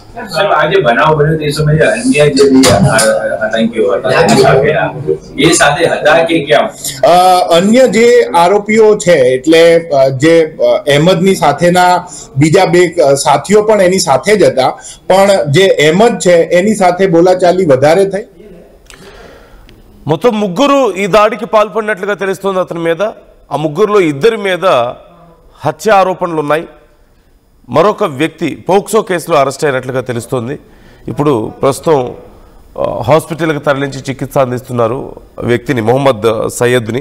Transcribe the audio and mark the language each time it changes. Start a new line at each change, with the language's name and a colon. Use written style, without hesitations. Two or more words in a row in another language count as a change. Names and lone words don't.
Gujarati: આજે બનાવ બન્યો તે સમયે અન્ય જે આતંકીઓ હતા એ સાથે હતા કે કેમ? અન્ય જે આરોપીઓ છે એટલે જે અહેમદની સાથેના બીજા 2 સાથીઓ પણ એની સાથે જ હતા, પણ જે અહેમદ છે એની સાથે બોલાચાલી વધારે થઈ.
Telugu: మొత్తం ముగ్గురు ఈ దాడికి పాల్పడినట్లుగా తెలుస్తోంది అతని మీద. ఆ ముగ్గురులో 2 మీద హత్య ఆరోపణలు ఉన్నాయి. మరొక వ్యక్తి పోక్సో కేసులో అరెస్ట్ అయినట్లుగా తెలుస్తోంది. ఇప్పుడు ప్రస్తుతం హాస్పిటల్కి తరలించి చికిత్స అందిస్తున్నారు వ్యక్తిని, మొహమ్మద్ సయ్యద్ని.